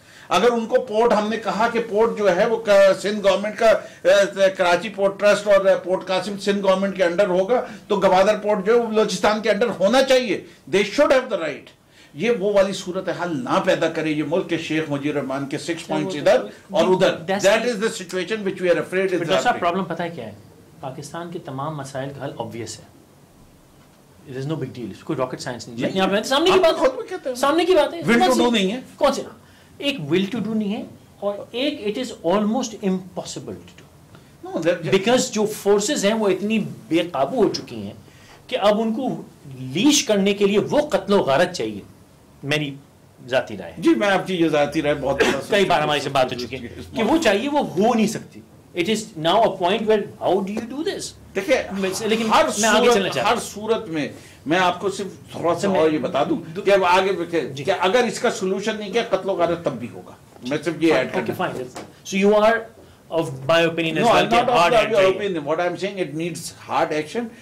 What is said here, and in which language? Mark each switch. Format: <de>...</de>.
<ur>اگر ان کو پورٹ, ہم نے کہا کہ پورٹ جو ہے وہ سندھ گورنمنٹ کا, کراچی پورٹ ٹرسٹ اور پورٹ قاسم سندھ گورنمنٹ کے انڈر ہوگا, تو گوادر پورٹ جو ہے وہ بلوچستان کے انڈر ہونا چاہیے.</ur> <en>They should have the right.</en> <ur>یہ وہ والی صورتحال نہ پیدا کرے یہ ملک کے شیخ مجیب الرحمان کے 6 پوائنٹس ادھر اور ادھر.</ur> <en>That is the situation which we are afraid.</en> <ur>Problem پتہ ہے کیا ہے, پاکستان کے تمام مسائل کا حل obvious ہے.</ur> <en>It is no big deal.</en> <ur>کوئی راکٹ سائنس نہیں ہے. سامنے کی بات, سامنے کی بات ہے. ول ٹو ڈو نہیں ہے. کون سے, ایک ول ٹو ڈو نہیں ہے, اور ایک</ur> <en>it is almost impossible to do,</en> <ur>because جو فورسز ہیں وہ اتنی بے قابو ہو چکی ہیں کہ اب ان کو لیش کرنے کے لیے وہ قتل و غارت چاہیے. میری ذاتی رائے ہے. جی میں آپ کی یہ ذاتی رائے بہت کئی بار ہماری سے بات ہو چکی ہے کہ وہ چاہیے, وہ ہو نہیں سکتی.</ur> <en>It is now a point where how do you do this?</en> <ur>دیکھیں لیکن ہر صورت میں میں آپ کو صرف تھوڑا سا اور یہ بتا دوں کہ اب آگے کہ اگر اس کا سولوشن نہیں کیا, قتل و غارت تب بھی ہوگا. میں صرف یہ ایڈ کرتا ہوں.</ur> <en>So you are of my opinion as well. No, I'm not of your opinion. What I'm saying, it needs hard action.</en>